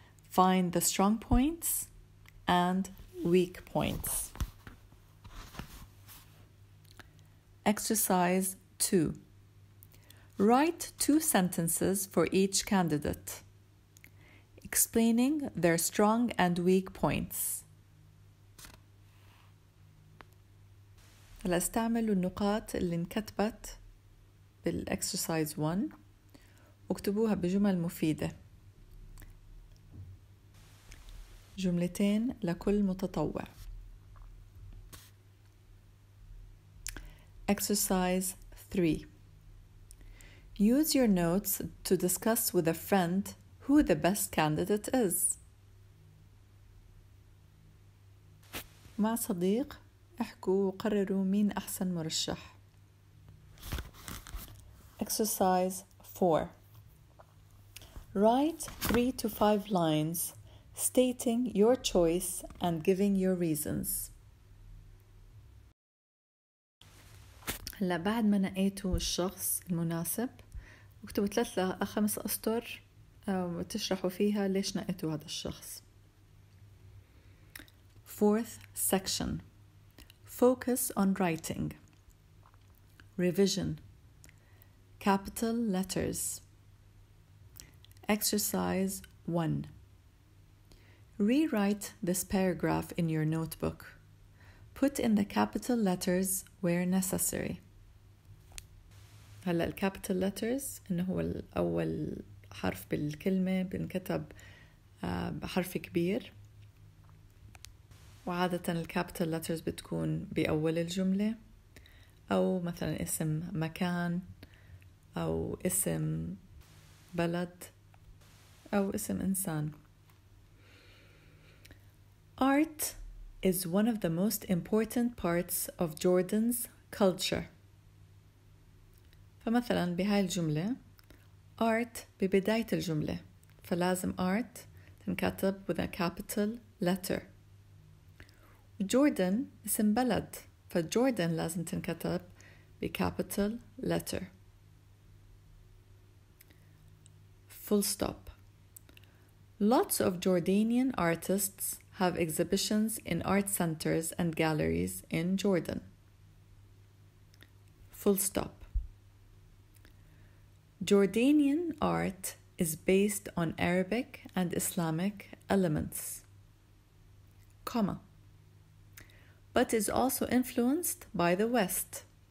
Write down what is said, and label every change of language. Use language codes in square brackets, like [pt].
[en] Find the strong points and weak points. Exercise 2. Write 2 sentences for each candidate, explaining their strong and weak points. [ar] هلا استعملوا النقاط اللي انكتبت بالإكسرسايز 1 واكتبوها بجمل مفيدة. جملتين لكل متطوع. [en] Exercise 3. Use your notes to discuss with a friend who the best candidate is. [ar] مع صديق احكوا وقرروا مين أحسن مرشح. [en] Exercise 4. Write 3 to 5 lines stating your choice and giving your reasons. [ar] هلا بعد ما نقيتوا الشخص المناسب اكتبوا 3 ل 5 أسطر وتشرحوا فيها ليش نقيتوا هذا الشخص. [en] Fourth section. Focus on writing. Revision. Capital letters. Exercise 1. Rewrite this paragraph in your notebook. Put in the capital letters where necessary. [ar] هلا الكابيتال letters إنه هو الأول حرف بالكلمة بنكتب بحرف كبير، وعادة الكابيتال letters بتكون بأول الجملة، أو مثلا اسم مكان أو اسم بلد أو اسم إنسان. [en] Art is one of the most important parts of Jordan's culture. [ar] فمثلا بهاي الجملة art ببداية الجملة، فلازم art تنكتب [en] with a capital letter. [ar] جوردن اسم بلد، فجوردن لازم تنكتب بcapital letter. [en] Full stop. Lots of Jordanian artists have exhibitions in art centers and galleries in Jordan. Full stop. Jordanian art is based on Arabic and Islamic elements, comma, but is also influenced by the West.